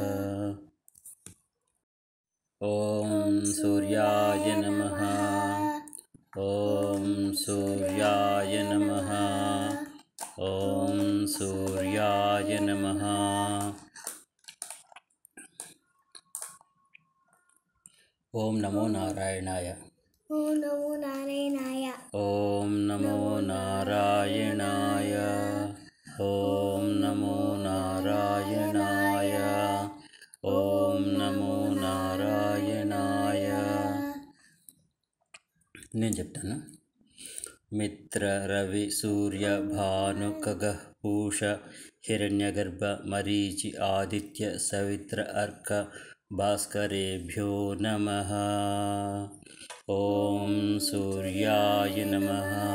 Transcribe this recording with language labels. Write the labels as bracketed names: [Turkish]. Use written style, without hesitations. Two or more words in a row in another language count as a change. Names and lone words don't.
[Sanskrit] ఓం సూర్యాయ నమః. ఓం సూర్యాయ నమః. ఓం సూర్యాయ నమః. ఓం నమో నారాయణాయ. ॐ नमो नारायणाय। ఓం నమో నారాయణాయ. ఓం నమో నారాయణాయ. ఓం నమో నారాయణాయ. [Telugu] నేను చెప్తాను. [Sanskrit] మిత్ర రవి సూర్య భాను ఖగః పూష హిరణ్యగర్భ మరీచి ఆదిత్య సవిత్ర అర్క భాస్కరేభ్యో నమః. ఓం సూర్యాయ నమః.